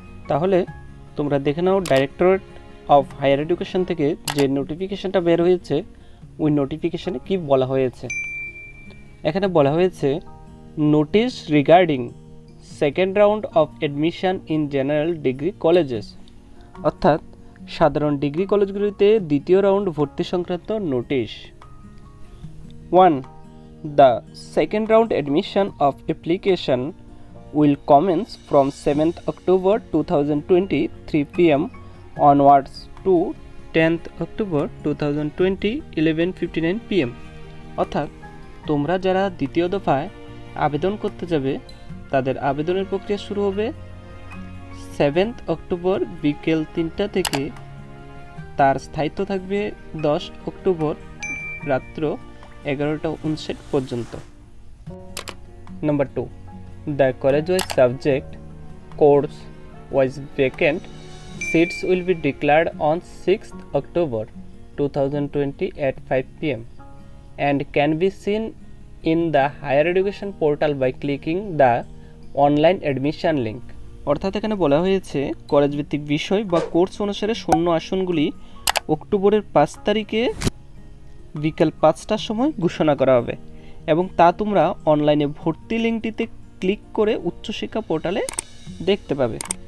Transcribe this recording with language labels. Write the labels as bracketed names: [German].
[Bangla] তাহলে তোমরা দেখে নাও ডাইরেক্টরেট অফ হায়ার এডুকেশন থেকে যে নোটিফিকেশনটা বের হয়েছে, ওই নোটিফিকেশনে কি বলা হয়েছে। এখানে বলা হয়েছে [English] notice regarding second round of admission in general degree colleges, [Bangla] অর্থাৎ সাধারণ ডিগ্রি কলেজগুলিতে দ্বিতীয় রাউন্ড ভর্তি সংক্রান্ত notice. 1. [English] The second round admission of application will commence from 7th October 2020 3 p.m. onwards to 10th October 2020 11:59 p.m. [Bangla] অর্থাৎ তোমরা যারা দ্বিতীয় দফায় আবেদন করতে যাবে তাদের আবেদনের প্রক্রিয়া শুরু হবে 7th অক্টোবর বিকেল 3টা থেকে, তার স্থায়িত্ব থাকবে 10 অক্টোবর রাত্র 11:59 পর্যন্ত। [English] Number 2, the college wise subject course wise vacant seats will be declared on 6th October 2020 at 5 p.m. and can be seen in the higher education portal by clicking the online admission link. [Bangla] অর্থাৎ এখানে বলা হয়েছে college ভিত্তিক বিষয় বা course অনুসারে শূন্য আসনগুলি অক্টোবরের 5 তারিখে বিকেল 5টার সময় ঘোষণা করা হবে এবং তা তোমরা অনলাইনে ভর্তি লিঙ্কটিতে ক্লিক করে উচ্চশিক্ষা পোর্টালে দেখতে পাবে।